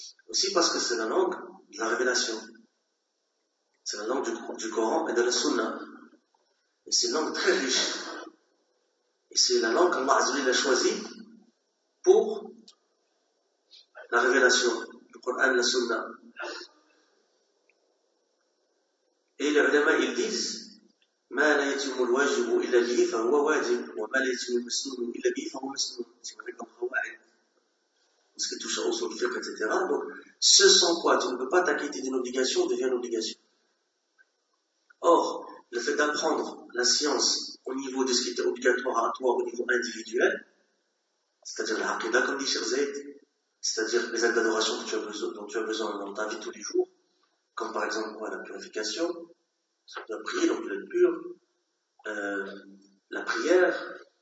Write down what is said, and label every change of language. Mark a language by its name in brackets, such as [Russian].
[French] Aussi parce que c'est la langue de la révélation. C'est la langue du Coran et de la Sunna. Et c'est une langue très riche. Et c'est la langue qu'Allah Azza wa Jalla a choisie pour la révélation, le Coran, la Sunna. Et les ulama, ils disent [Arabic] ما لا يتم الواجب إلا به فهو واجب وما لا يتم المسنون إلا به فهو مسنون. [French] C'est vrai comme Hawaii. Parce que tout ça, on le fait, etc. Donc, ce sans quoi tu ne peux pas t'acquitter d'une obligation devient une obligation. Or, le fait d'apprendre la science au niveau de ce qui était obligatoire à toi au niveau individuel, c'est-à-dire la Aqidah, comme dit Cheikh Zayed, c'est-à-dire les actes d'adoration dont tu as besoin dans ta vie tous les jours, comme par exemple la purification, la prière, donc l'être pur, la prière,